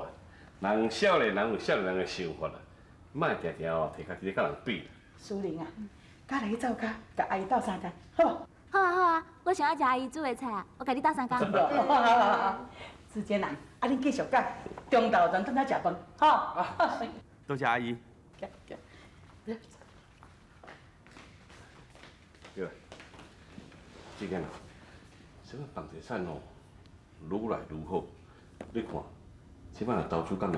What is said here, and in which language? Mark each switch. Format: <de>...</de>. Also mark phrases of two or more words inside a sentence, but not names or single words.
<nan>人少年人有少年人的想法啦，莫定定哦摕家己咧甲人比。苏玲啊，家来去灶骹，甲阿姨斗3餐，好无？好啊好啊，我想要食阿姨煮的菜啊，我甲你斗3工。好。志坚啊，恁继续讲，中昼前转来食饭，好。多谢阿姨。对，志坚啊，什么房地产哦，愈来愈好。你看，即摆若投资敢会好？</nan>